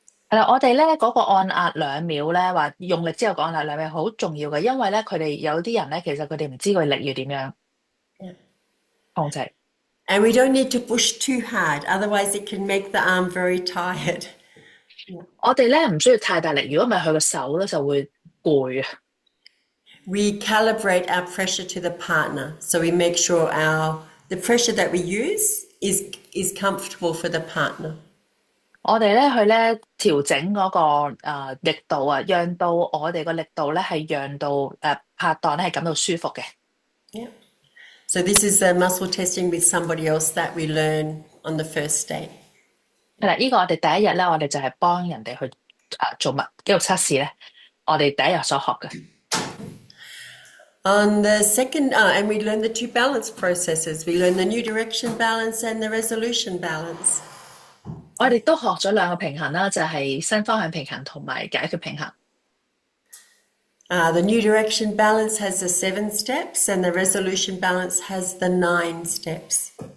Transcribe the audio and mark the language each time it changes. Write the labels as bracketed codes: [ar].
[yue] 係啦，我哋咧嗰個按壓2秒咧，話用力之後個按壓2秒好重要嘅，因為咧佢哋有啲人咧，其實佢哋唔知佢力要點樣控制。 [en] And we don't need to push too hard, otherwise it can make the arm very tired. [yue] 我哋咧唔需要太大力，如果唔係佢個手咧就會攰啊。 [en] We calibrate our pressure to the partner, so we make sure the pressure that we use is comfortable for the partner. [yue] 我哋咧去咧調整嗰個力度啊，讓到我哋個力度咧係讓到拍檔咧係感到舒服嘅。 [en] Yeah. So this is the muscle testing with somebody else that we learn on the first day. [yue] 係啦，呢個我哋第一日咧，我哋就係幫人哋去做肌肉測試咧，我哋第一日所學嘅。 [en] On the second, and we learn the 2 balance processes. We learn the new direction balance and the resolution balance. [yue] 我哋都學咗2個平衡啦，就係新方向平衡同埋解決平衡。 [en] The new direction balance has the 7 steps and the resolution balance has the 9 steps.